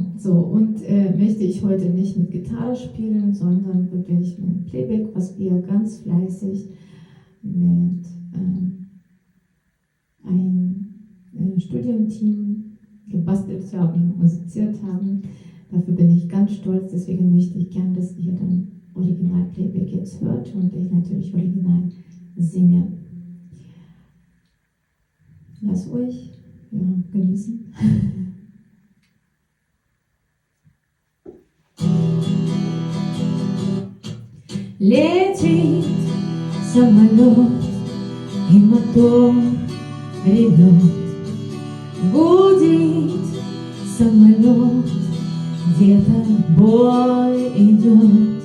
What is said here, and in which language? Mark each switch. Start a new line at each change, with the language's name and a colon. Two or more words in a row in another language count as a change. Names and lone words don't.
German: So, und möchte ich heute nicht mit Gitarre spielen, sondern wirklich mit Playback, was wir ganz fleißig mit einem Studienteam gebastelt haben, musiziert haben. Dafür bin ich ganz stolz, deswegen möchte ich gern, dass ihr dann Original-Playback jetzt hört und ich natürlich original singe. Lasst euch genießen.
Russian: Летит самолет, и мотор ревет. Гудит самолет, где-то бой идет.